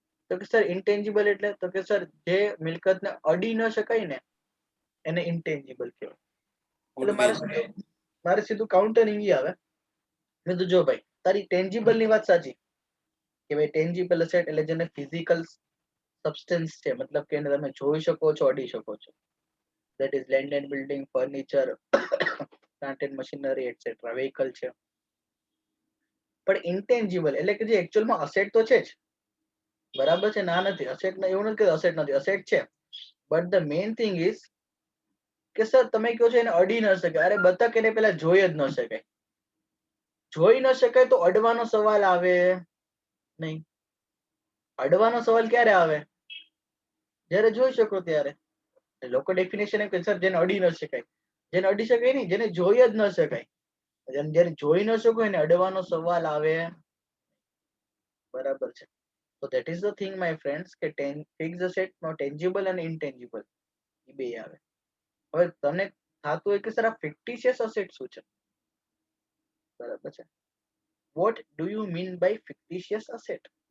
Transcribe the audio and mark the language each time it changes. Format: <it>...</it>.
<gu>તો કે સર ઇન્ટેન્જીબલ એટલે? તો કે સર જે મિલકતને અડી ન શકાય ને એને ઇન્ટેન્જીબલ કહેવાય. એટલે મારે સીધું કાઉન્ટર ઈ આવે. મેં તો જો ભાઈ તારી ટેન્જીબલ ની વાત સાચી કે ભાઈ ટેન્જીબલ અસેટ એટલે જેને ફિઝિકલ સબસ્ટન્સ છે, મતલબ કે એને તમે જોઈ શકો છો, અડી શકો છો.</gu> <en>that is land and building, furniture, plant and machinery, etc.</en> <gu>vehicle છે. પણ ઇન્ટેન્જીબલ એટલે કે જે એકચ્યુઅલમાં અસેટ તો છે જ, બરાબર છે, ના નથી અસેટ, એવું નથી કે અસેટ નથી, અસેટ છે,</gu> <en>but the main thing is</en> <gu>કે સર તમે કહો છો એને અડી ન શકાય. અરે બતક એને પેલા જોઈ જ ન શકાય. જોઈ ન શકાય તો અડવાનો સવાલ આવે નહીં. અડવાનો સવાલ ક્યારે આવે? જ્યારે જોઈ શકો ત્યારે. લોકો ડેફિનેશન એમ કે સર જેને અડી ન શકાય. જેને અડી શકાય નહીં, જેને જોઈ જ ન શકાય. જ્યારે જોઈ ન શકો એને અડવાનો સવાલ આવે, બરાબર છે.</gu> <en>So that is the thing my friends</en> <gu>કે ફિક્સ્ડ અસેટ નો ટેન્જીબલ અને ઇન્ટેન્જીબલ એ બે આવે. હવે તમને થતું હોય કે સર આ ફિક્ટિશિયસ અસેટ શું છે, બરાબર છે.</gu> <en>what do you mean by fictitious asset?</en>